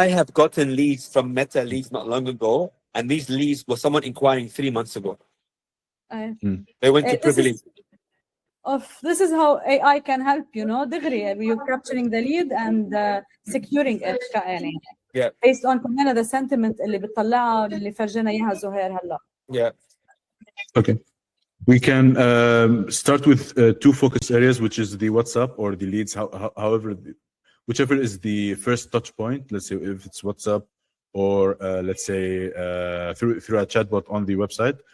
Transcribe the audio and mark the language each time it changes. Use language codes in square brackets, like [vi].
[en] I have gotten leads from Meta leads not long ago, and these leads were someone inquiring 3 months ago. They went to privilege. This is how AI can help, دغري you're capturing the lead and securing it يعني. Yeah. Based on [ar] كمان [en] the sentiment [ar] اللي بتطلعها اللي فرجنا إياها زهير هلا. [en] Yeah. Okay. We can start with 2 focus areas, which is the WhatsApp or the leads. However, whichever is the first touch point. Let's say if it's WhatsApp or let's say through a chatbot on the website.